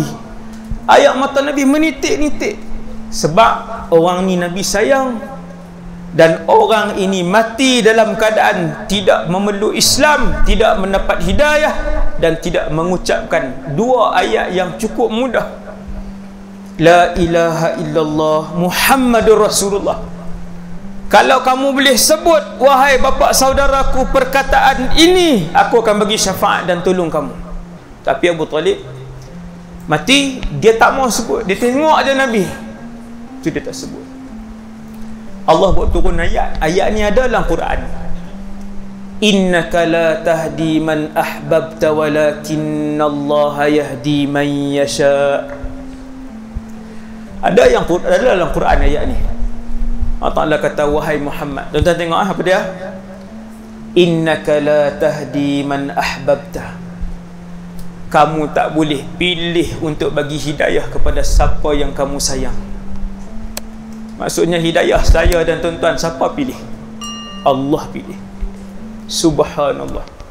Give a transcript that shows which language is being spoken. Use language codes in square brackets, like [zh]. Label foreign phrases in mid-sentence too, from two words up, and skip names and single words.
[ms] Air mata Nabi menitik-nitik. Sebab orang ni Nabi sayang, dan orang ini mati dalam keadaan tidak memeluk Islam, tidak mendapat hidayah, dan tidak mengucapkan 2 ayat yang cukup mudah. [ar] لا إله إلا الله محمد رسول الله. [ms] Kalau kamu boleh sebut, wahai bapa saudaraku, perkataan ini, aku akan bagi syafaat dan tolong kamu. Tapi Abu Talib mati, dia tak mau sebut. Dia tengok aja Nabi, itu dia tak sebut. Allah buat turun ayat. Ayat ni ada dalam Quran. [ar] إنك لا تهدي من أحببت ولكن الله يهدي من يشاء. [ms] Ada dalam Quran ayat ni. Allah Ta'ala kata, wahai Muhammad. Tuan-tuan tengok apa dia? [ar] إنك لا تهدي من أحببت. [ms] Kamu tak boleh pilih untuk bagi hidayah kepada siapa yang kamu sayang. Maksudnya hidayah saya dan tuan-tuan siapa pilih? Allah pilih. Subhanallah.